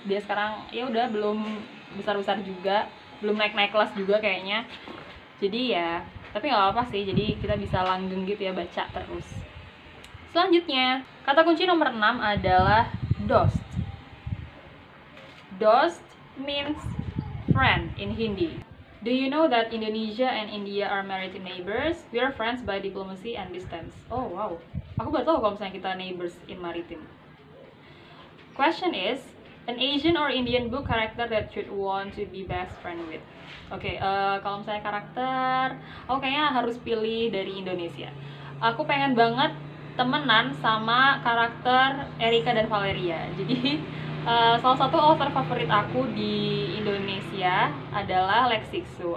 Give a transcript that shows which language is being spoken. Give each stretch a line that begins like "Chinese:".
Indonesian: Dia sekarang ya udah belum besar-besar juga, belum naik-naik kelas juga kayaknya. Jadi ya, tapi nggak apa-apa sih. Jadi kita bisa langgeng gitu ya baca terus. Selanjutnya, kata kunci nomor 6 adalah dost.
English: Dost means friend in Hindi. Do you know that Indonesia and India are maritime neighbors? We are friends by diplomacy and distance. Oh wow,
Indonesian: aku baru tahu kalau misalnya kita
English: neighbors in maritime. Question is, an Asian or Indian book character that you'd want to be best friend with.
Indonesian: Oke, kalau misalnya karakter, aku kayaknya harus pilih dari Indonesia. Aku pengen banget temenan sama karakter Erika dan Valeria. Jadi salah satu author favorit aku di Indonesia adalah Lex Sixu.